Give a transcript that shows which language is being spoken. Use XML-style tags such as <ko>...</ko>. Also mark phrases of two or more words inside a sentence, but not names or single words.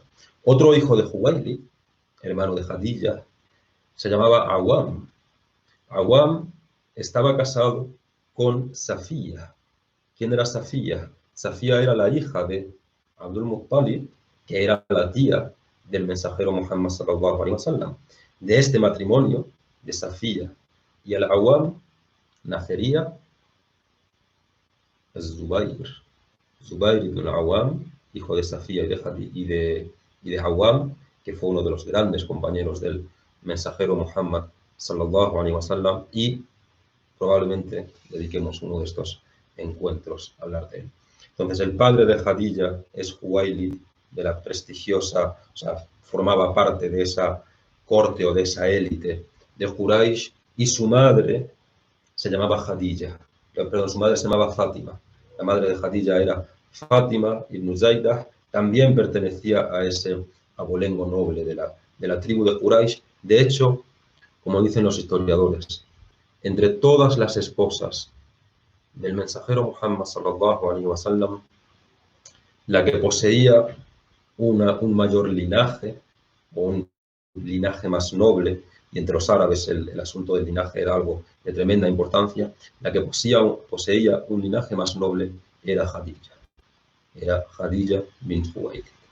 <es>Otro hijo de Juwaylid, hermano de Khadija, se llamaba Awam. Awam estaba casado con Safía. ¿Quién era Safía? Safía era la hija de Abdul Muttalib, que era la tía del mensajero Muhammad</es> <ar>صلى الله عليه وسلم.</ar> <es>De este matrimonio, de Safía y el Awam, nacería Zubair. Zubair ibn al-Awam, hijo de Safía y de Awam, que fue uno de los grandes compañeros del mensajero Muhammad</es> <ar>صلى الله عليه وسلم,</ar> <es>y probablemente dediquemos uno de estos encuentros a hablar de él. Entonces, el padre de Khadija es Juwaylid, de la prestigiosa, o sea, formaba parte de esa corte o de esa élite de Quraysh, y su madre se llamaba Khadija, perdón, su madre se llamaba Fátima. La madre de Khadija era Fátima ibn Zaidah, también pertenecía a ese abolengo noble de la tribu de Quraysh. De hecho, como dicen los historiadores, entre todas las esposas del mensajero Muhammad</es> <ar>صلى الله عليه وسلم,</ar> <es>la que poseía un mayor linaje, o un linaje más noble, y entre los árabes el asunto del linaje era algo de tremenda importancia, la que poseía un linaje más noble era Khadija bint Khuwaylid.</es>